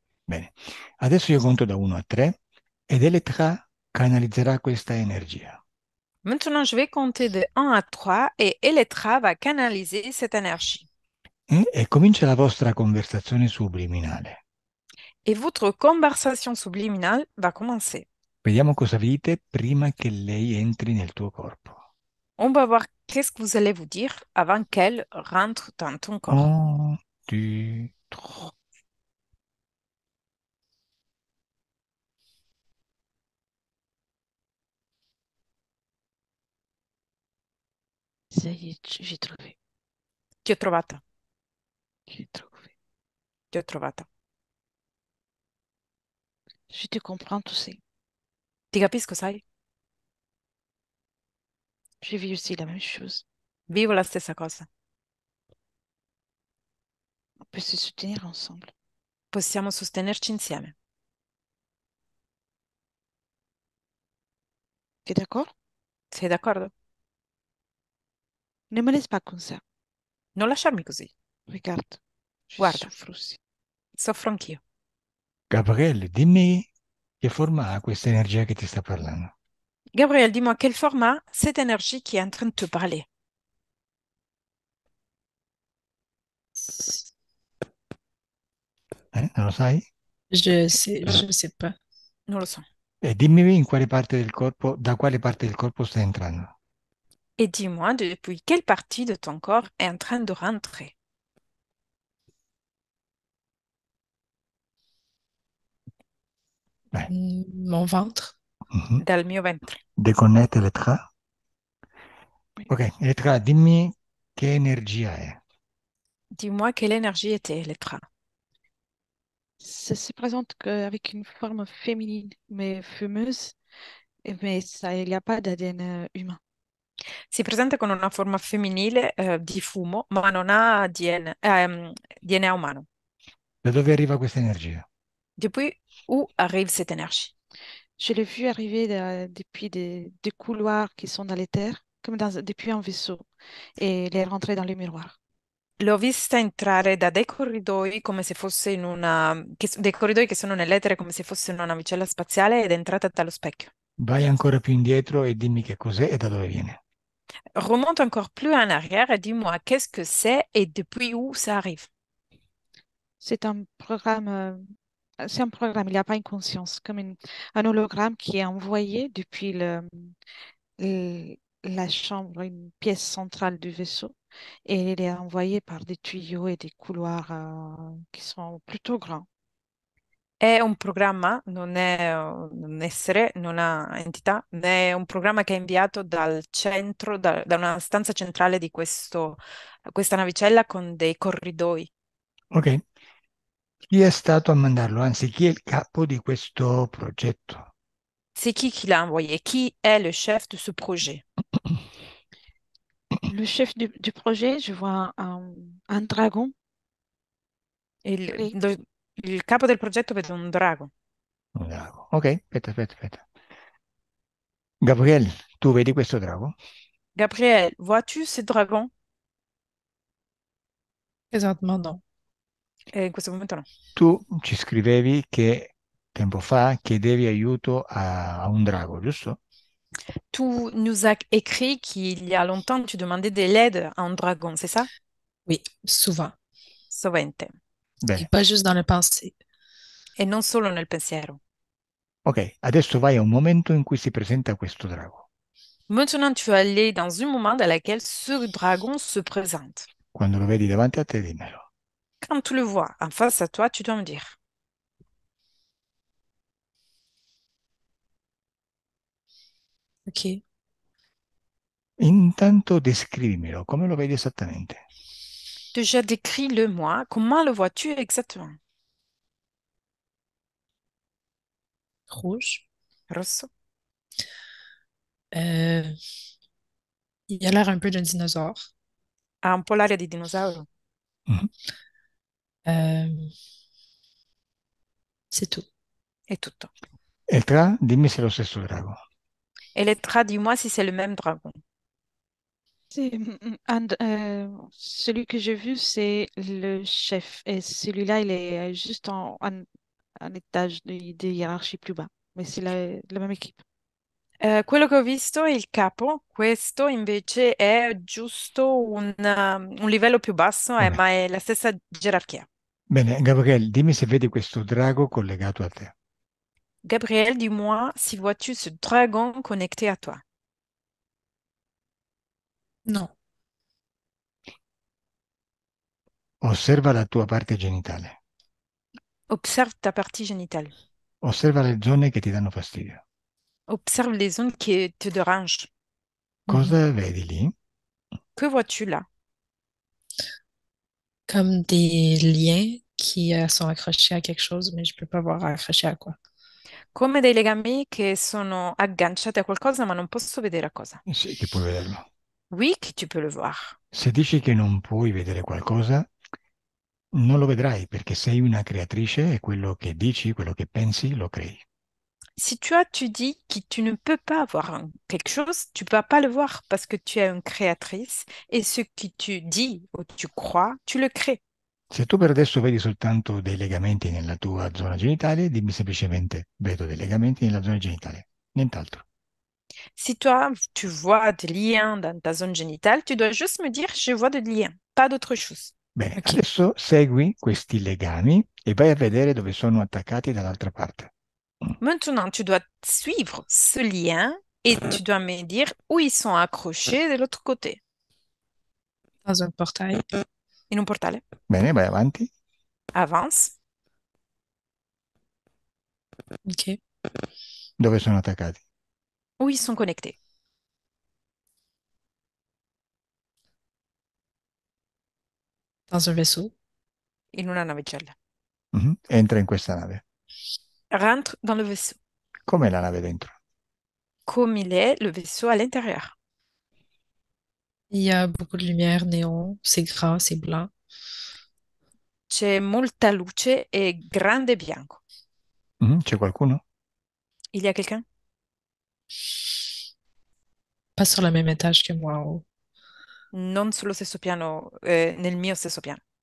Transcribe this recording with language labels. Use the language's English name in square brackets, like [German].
[Italian] Bene, adesso io conto da 1 a 3 ed Elettra canalizzerà questa energia. [French] Maintenant, je vais compter de 1 à 3 et Elettra va canaliser cette énergie. [Italian] E comincia la vostra conversazione subliminale. [French] Et votre conversation subliminale va commencer. [Italian] Vediamo cosa dite prima che lei entri nel tuo corpo. [French] On va voir qu'est-ce que vous allez vous dire avant qu'elle rentre dans ton corps. [Italian] 1, 2, 3. [French] Ça y est, j'ai trouvé. [Italian] Ti ho trovata, [French] J'ai trouvé. [Italian] ti ho trovata. [French] Je te comprends, tu sais. [Italian] Ti capisco, sai? [French] J'ai vu aussi la même chose. [Italian] Vivo la stessa cosa. [French] On peut se soutenir ensemble. [Italian] Possiamo sostenerci insieme. [French] Tu es d'accord? [Italian] Sei d'accordo? [French] Ne me laisse pas comme ça. [Italian] Non lasciarmi così. [French] Regarde, je [Italian] Guarda, [French] souffre aussi. [Italian] soffro anch'io. Gabriele, dimmi che forma ha questa energia che ti sta parlando. [French] Gabriel, dis-moi quel format cette énergie qui est en train de te parler? [Italian] Non lo sai? [French] Je sais pas. [Italian] Non lo so. E dimmi in quale parte del corpo, da quale parte del corpo sta entrando. [French] Et dis-moi depuis quelle partie de ton corps est en train de rentrer? [Italian] Beh, [French] Mon ventre. mhm. [Italian] Dal mio ventre. Deconnette Elettra. [French] Oui. [Italian] Ok, Elettra, dimmi che energia è. [French] Dis-moi quelle énergie était Elettra. Ça se présente avec une forme féminine, mais fumeuse, mais ça, il n'y a pas d'ADN humain. [Italian] Si presenta con una forma femminile di fumo, ma non ha DNA umano. Da dove arriva questa energia? [French] Depuis où arrive cette énergie? Je l'ai vu arriver depuis des couloirs qui sont dans les terres, comme depuis un vaisseau, et il est rentré dans le miroir. [Italian] L'ho vista entrare da dei corridoi come se fosse dei corridoi che sono nell'etere come se fosse una navicella spaziale ed è entrata dallo specchio. Vai ancora più indietro e dimmi che cos'è e da dove viene. [French] Remonte encore plus en arrière et dis-moi qu'est-ce que c'est et depuis où ça arrive. C'est un programme, c'est un programme, il n'y a pas une conscience, comme un hologramme qui est envoyé depuis la chambre, une pièce centrale du vaisseau, et il est envoyé par des tuyaux et des couloirs qui sont plutôt grands. [Italian] È un programma, non è un essere, non ha entità, è un programma che è inviato dal centro, da una stanza centrale di questa navicella con dei corridoi. Ok, chi è stato a mandarlo? Anzi, chi è il capo di questo progetto? [French] C'est qui l'a envoyé? Qui est le chef de ce projet? Le chef du projet, je vois un dragon. [Italian] Il, [French] Oui. [Italian] lo- il capo del progetto vede un drago. Bravo. Ok, aspetta, aspetta, aspetta. Gabriel, tu vedi questo drago? [French] Gabriel, vois-tu ce dragon? Présentement, non. [Italian] In questo momento no. Tu ci scrivevi che tempo fa chiedevi aiuto a un drago, giusto? [French] Tu nous as écrit qu'il y a longtemps, tu demandais de l'aide à un dragon, c'est ça? Oui, souvent. [Italian] Sovente. [French] Et [Italian] Bene, [French] pas juste dans le passé. [Italian] E non solo nel pensiero. ok, adesso vai a un momento in cui si presenta questo drago. [French] Maintenant, tu es allé dans un moment dans lequel ce dragon se présente. [Italian] Quando lo vedi davanti a te, dimmelo. [French] Quand tu le vois en face à toi, tu dois me dire. OK. [Italian] Intanto descrivimelo, come lo vedi esattamente? [French] Déjà, décris-le-moi. Comment le vois-tu exactement? Rouge. [Italian] Rosso. [French] Euh, il a l'air un peu d'un dinosaure. [Italian] Ha un po' l'aria di dinosauro. Mhm. [French] Euh, c'est tout. [Italian] È tutto. E tra, dimmi se è lo stesso drago. [French] Et les traits, dis-moi si c'est le même dragon. Celui que j'ai vu, c'est le chef. Et celui-là, il est juste un étage de hiérarchie plus bas. Mais c'est la même équipe. [Italian] Quello che ho visto è il capo, questo invece è giusto un livello più basso, Va bene. ma è la stessa gerarchia. Bene, Gabriele, dimmi se vedi questo drago collegato a te. [French] Gabriel, dis-moi si vois-tu ce dragon connecté à toi. Non. [Italian] Osserva la tua parte genitale. [French] Observe ta partie génitale. [Italian] Osserva le zone che ti danno fastidio. [French] Observe les zones qui te dérangent. Mhm. [Italian] Cosa vedi lì? [French] Que vois-tu là? Comme des liens qui sont accrochés à quelque chose, mais je peux pas voir accroché à quoi. [Italian] Come dei legami che sono agganciati a qualcosa, ma non posso vedere a cosa. Sì, che puoi vederlo. [French] Oui, que tu peux le voir. [Italian] Se dici che non puoi vedere qualcosa, non lo vedrai perché sei una creatrice e quello che dici, quello che pensi, lo crei. [French] Si tu dis que tu ne peux pas voir quelque chose, tu ne vas pas le voir parce que tu es une créatrice et ce que tu dis ou tu crois, tu le crées. [Italian] Se tu per adesso vedi soltanto dei legamenti nella tua zona genitale, dimmi semplicemente vedo dei legamenti nella zona genitale, nient'altro. [French] Si toi, tu vois des liens dans ta zone génitale, tu dois juste me dire, je vois des liens, pas d'autre chose. [Italian] Bene, OK. adesso segui questi legami e vai a vedere dove sono attaccati dall'altra parte. [French] Maintenant, tu dois suivre ce lien et tu dois me dire où ils sont accrochés de l'autre côté. Dans un portail. [Italian] In un portale. Bene, vai avanti. [French] Avance. OK. [Italian] Dove sono attaccati? [French] Où ils sont connectés. Dans un vaisseau. [Italian] In una navicella. Mhm. Entra in questa nave. [French] Rentre dans le vaisseau. [Italian] Com'è la nave dentro? [French] Comme il est, le vaisseau à l'intérieur. Il y a beaucoup de lumière néon. C'est grand, c'est blanc. [Italian] C'è molta luce e grande bianco. Mhm. C'è qualcuno? [French] Il y a quelqu'un? Pas sur le même étage que moi en haut. [Italian] Non sullo stesso piano, nel mio stesso piano.